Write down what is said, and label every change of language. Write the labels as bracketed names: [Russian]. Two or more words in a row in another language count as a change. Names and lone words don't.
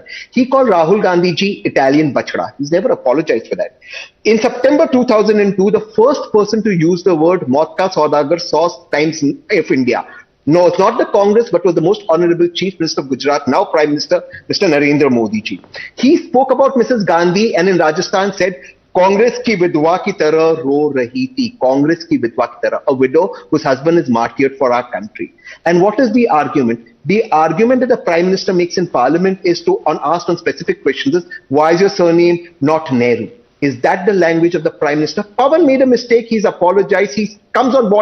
[English] He called Rahul Gandhi ji Italian bachda. He's never apologized for that. In September 2002, the first person to use the word [Hindi] मौत का सौदागर [English] saw Times of India. No, it's not the Congress, but was the most honorable Chief Minister of Gujarat, now Prime Minister, Mr. Narendra Modi ji. He spoke about Mrs. Gandhi and in Rajasthan said, [Hindi] कांग्रेस की विधवा की तरह रो रही थी. कांग्रेस की विधवा की तरह. [English] A widow whose husband is martyred for our country. And what is the argument? The argument that the Prime Minister makes in Parliament is to, on asked on specific questions, is why is your surname not Nehru? Is that the language of the Prime Minister? Pawan made a mistake. He's apologized. He comes on board.